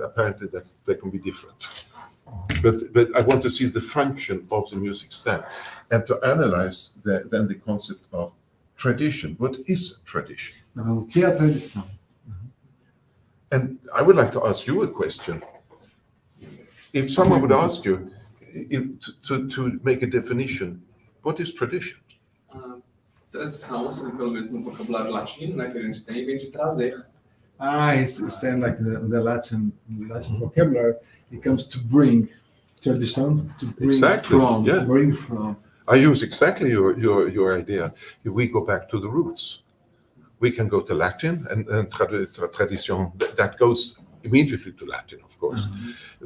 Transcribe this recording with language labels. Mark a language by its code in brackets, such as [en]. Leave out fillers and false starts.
[en] Apparently, that can be different. But I want to see the function of the music stand and to analyze then the concept of tradition. What is tradition? [pt] O que é a tradição? [en] And I would like to ask you a question. If someone would ask you to make a definition, what is tradition? [pt] Tradição, assim, pelo menos no vocabulário latino, né, que a gente tem, vem de trazer. [en] It's like the Latin vocabulary. It comes to bring. Tradição, to bring Exactly, from. yeah. Bring from. I use exactly your idea. If we go back to the roots, we can go to Latin and tradition, that goes immediately to Latin, of course. Mm-hmm.